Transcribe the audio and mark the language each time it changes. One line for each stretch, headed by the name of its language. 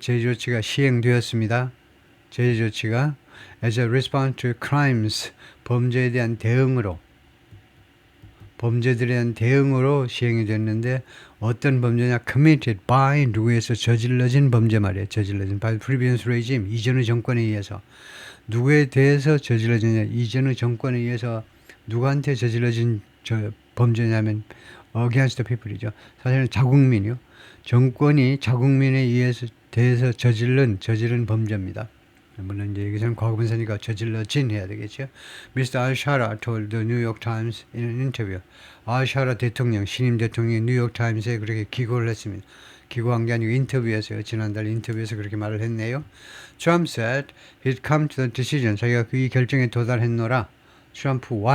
Korean: 제조치가 시행되었습니다. 제조치가
English: as a response to crimes.
Korean: 범죄에 대한 대응으로 범죄들에 대한 대응으로 시행이 됐는데 어떤 범죄냐?
English: committed by
Korean: 누구에서 저질러진 범죄 말이에요. 저질러진
English: by previous regime.
Korean: 이전의 정권에 의해서 누구에 대해서 저질러지냐? 이전의 정권에 의해서 누구한테 저질러진 범죄냐면
English: against the people
Korean: 이죠. 사실은 자국민이요. 정권이 자국민에 의해서 대해서 저지른 범죄입니다. 물론 이제 여기서는 과거분사니까 저질러진 해야 되겠죠.
English: Mr. al-Shara told the New York Times in an interview.
Korean: al-Shara 대통령, 신임 대통령이 뉴욕 타임스에 그렇게 기고를 했습니다. 기고한 게 아니고 인터뷰에서요. 지난달 인터뷰에서 그렇게 말을 했네요.
English: Trump said he'd come to the decision.
Korean: 자기가 이 결정에 도달했노라. 트럼프